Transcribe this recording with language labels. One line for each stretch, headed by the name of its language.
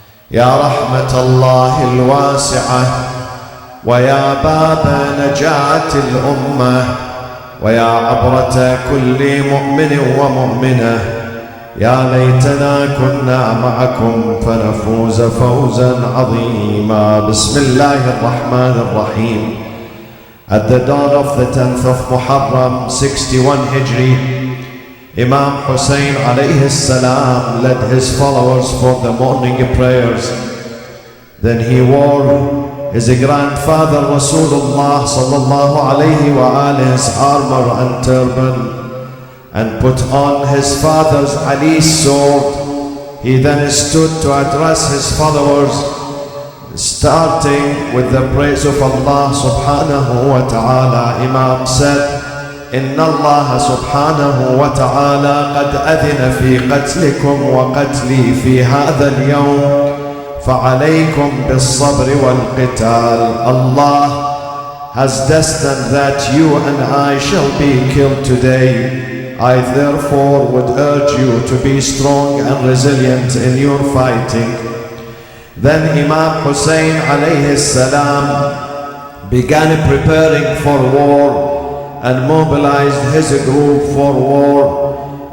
Arabic: يا رحمة الله الواسعة ويا باب نجاة الأمة ويا عبرة كل مؤمن ومؤمنة. يا ليتنا كنا معكم فنفوز فوزا عظيما. بسم الله الرحمن الرحيم.
English: At the dawn of the 10th of Muharram, 61 Hijri, Imam Hussein alayhi salam led his followers for the morning prayers. Then he wore his grandfather Rasulullah sallallahu alayhi wa alihi's armor and turban, and put on his father's Ali's sword. He then stood to address his followers, starting with the praise of Allah subhanahu wa ta'ala. Imam said,
Arabic: إن الله سبحانه وتعالى قد أذن في قتلكم وقتلي في هذا اليوم فعليكم بالصبر والقتال.
English: Allah has destined that you and I shall be killed today. I therefore would urge you to be strong and resilient in your fighting. Then Imam Hussein alayhi salam began preparing for war and mobilized his group for war.